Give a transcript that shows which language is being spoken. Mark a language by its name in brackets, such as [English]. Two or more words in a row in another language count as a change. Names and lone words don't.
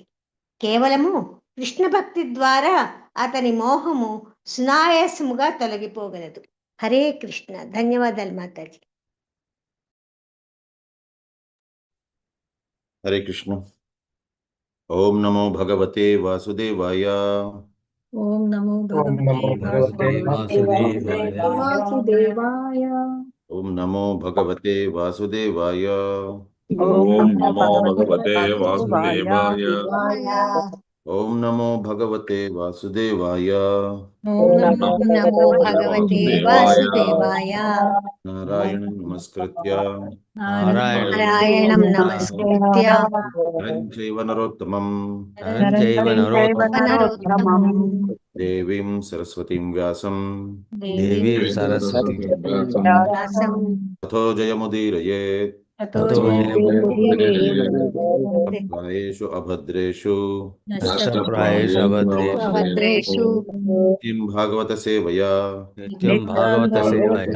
[Telugu] కేవలము కృష్ణ భక్తి ద్వారా అతని మోహము సునాయాసముగా తొలగిపోగలదు. [Sanskrit] హరే కృష్ణ. [Telugu] ధన్యవాదాలు మాతాజీ. [Sanskrit] హరే కృష్ణ. ఓం నమో భగవతే వాసుదేవాయ. ఓం నమో భగవతే వాసుదేవాయ. ఓం నమో భగవతే వాసుదేవాయ. ఓం నమో భగవతే వాసుదేవాయ. ఓం నమో భగవతే వాసుదేవాయ. ఓం ఓం నమో భగవతే వాసుదేవాయ. నారాయణం నమస్కృత్య నారాయణం నమస్కృత్య నరం చైవ నరోత్తమం నరోత్తమం దేవీం సరస్వతీం వ్యాసం దేవీం సరస్వతి వ్యాసం తతో జయముదీరయేత్. ప్రాయేషు అభద్రేషు నష్టప్రాయేషు భద్రేషు కిం భాగవత సేవయా నిత్యం భాగవత సేవయా